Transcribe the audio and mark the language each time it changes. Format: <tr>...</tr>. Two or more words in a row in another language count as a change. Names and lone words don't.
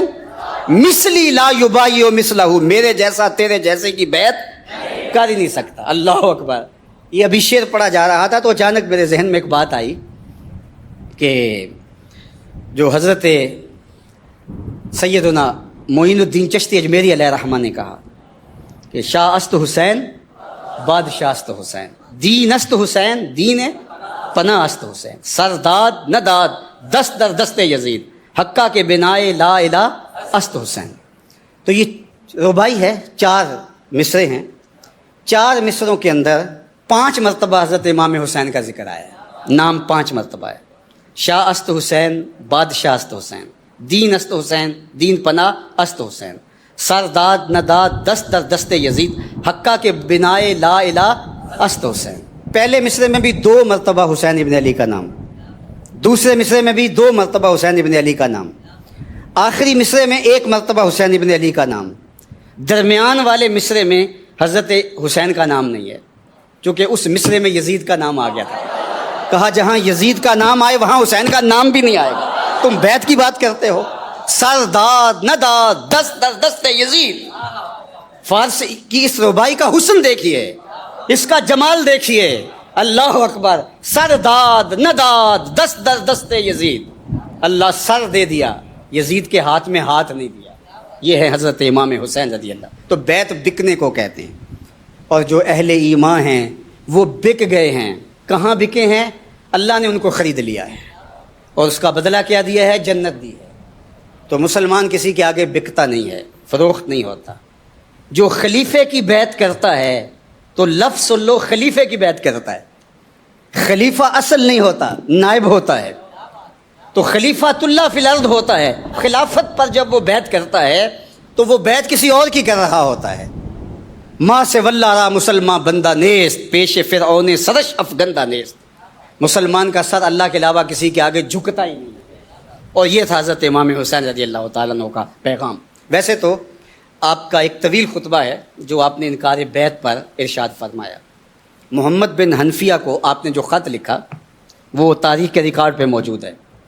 <ar>مثلی لا یبایع مثلہ،</ar> <ur>میرے جیسا تیرے جیسے کی بیعت کر ہی نہیں سکتا.</ur> <ar>اللہ اکبر.</ar> <ur>یہ ابھی شعر پڑھا جا رہا تھا تو اچانک میرے ذہن میں ایک بات آئی کہ جو حضرت سیدنا معین الدین چشتی اجمیری</ur> <ar>علیہ رحمہ</ar> <ur>نے کہا کہ</ur> <fa>شاہ است حسین بادشاہ است حسین،</fa> <ur>دین است حسین دین پناہ است حسین، سرداد نداد دست در دست یزید، حقہ کے بنائے لا الہ است حسین. تو یہ ربائی ہے، 4 مصرے ہیں. 4 مصروں کے اندر 5 مرتبہ حضرت امام حسین کا ذکر آیا ہے، نام 5 مرتبہ ہے.</ur> <fa>شاہ است حسین، بادشاہ است حسین، دین است حسین دین پناہ است حسین، سرداد نداد دست در دست یزید، حقہ کے بنائے</fa> <ar>لا الہ</ar> <fa>است حسین.</fa> <ur>پہلے مصرے میں بھی 2 مرتبہ حسین ابن علی کا نام، دوسرے مصرے میں بھی 2 مرتبہ حسین ابن علی کا نام، آخری مصرے میں 1 مرتبہ حسین ابن علی کا نام. درمیان والے مصرے میں حضرت حسین کا نام نہیں ہے چونکہ اس مصرے میں یزید کا نام آ گیا تھا. کہا جہاں یزید کا نام آئے وہاں حسین کا نام بھی نہیں آئے گا. تم بیعت کی بات کرتے ہو.</ur> <fa>سرداد نداد دست در دست یزید.</fa> <ur>فارسی کی اس ربائی کا حسن دیکھیے، اس کا جمال دیکھیے.</ur> <ar>اللہ اکبر.</ar> <fa>سرداد نداد دست در دست یزید.</fa> <ur>اللہ سر دے دیا، یزید کے ہاتھ میں ہاتھ نہیں دیا. یہ ہے حضرت امام حسین</ur> <ar>رضی اللہ.</ar> <ur>تو بیعت بکنے کو کہتے ہیں. اور جو اہل ایمان ہیں وہ بک گئے ہیں. کہاں بکے ہیں؟ اللہ نے ان کو خرید لیا ہے اور اس کا بدلہ کیا دیا ہے؟ جنت دی ہے. تو مسلمان کسی کے آگے بکتا نہیں ہے، فروخت نہیں ہوتا. جو خلیفے کی بیعت کرتا ہے تو لفظ سن لو، خلیفے کی بیعت کرتا ہے. خلیفہ اصل نہیں ہوتا، نائب ہوتا ہے. تو</ur> <ar>خلیفۃ اللہ فی الارض</ar> <ur>ہوتا ہے. خلافت پر جب وہ بیعت کرتا ہے تو وہ بیعت کسی اور کی کر رہا ہوتا ہے.</ur> <fa>ماں سے واللہ را مسلمان بندہ نیست، پیش فرعون سرش افگندہ نیست.</fa> <ur>مسلمان کا سر اللہ کے علاوہ کسی کے آگے جھکتا ہی نہیں. اور یہ تھا حضرت امام حسین</ur> <ar>رضی اللہ تعالیٰ عنہ</ar> <ur>کا پیغام. ویسے تو آپ کا ایک طویل خطبہ ہے جو آپ نے انکار بیعت پر ارشاد فرمایا. محمد بن حنفیہ کو آپ نے جو خط لکھا وہ تاریخ کے ریکارڈ پہ موجود ہے.</ur>